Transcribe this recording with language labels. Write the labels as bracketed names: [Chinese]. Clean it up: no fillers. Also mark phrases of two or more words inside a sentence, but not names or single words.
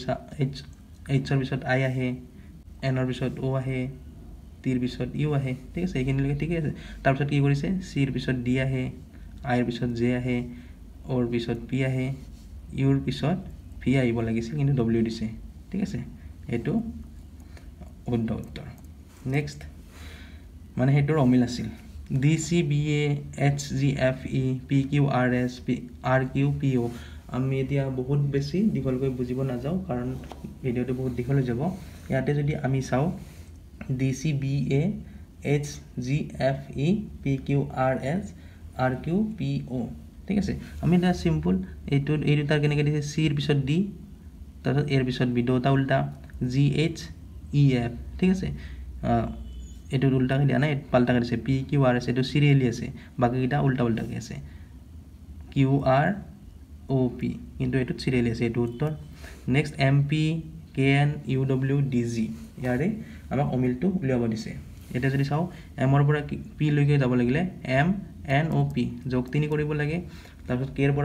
[Assamese] ৰ পিছত I আহে N ৰ পিছত O আহে T ৰ পিছত U আহে ঠিক আছে এইখিনি লৈকে ঠিকই আছে তাৰ পিছত কি কৰিছে C ৰ পিছত D আহে I ৰ পিছত J আহে O ৰ পিছত P আহে U ৰ পিছত V আহিব লাগিছিল কিন্তু W দিছে ঠিক আছে এটো শুদ্ধ উত্তৰ নেক্সট মানে হেতৰ অমিল আছিল D C B A H G F E P Q R S P R Q P O আমি এতিয়া বহুত বেছি দীঘলকৈ বুজিব নাযাও কাৰণ ভিডিওটো বহুত দীঘল হৈ যাব ইয়াতে যদি আমি চাও D C B A H G F E P Q R S R Q P O ঠিক আছে আমি এটা সিম্পল এই দুটাৰ কেনেকৈ দিছে C ৰ পিছত D তাৰপিছত এৰ পিছত বি দুটা উল্টা জি এইচ ই এফ ঠিক আছে এইটো উল্টাকৈ দিয়া নাই পাল্টাকৈ দিছে পি কিউ আৰ এছ এইটো চিৰিয়েলি আছে বাকীকেইটা উল্টা উল্টাকৈ আছে কিউ আৰ অ' পি কিন্তু এইটোত চিৰিয়েলি আছে এইটো উত্তৰ নেক্সট এম পি কে এন ইউ ডব্লিউ ডি জি ইয়াৰে আমাক অমিলটো উলিয়াব দিছে এতিয়া যদি চাওঁ এমৰ পৰা পি লৈকে যাব লাগিলে এম এন অ' পি যোগ 3 কৰিব লাগে তাৰপিছত কেৰ পৰা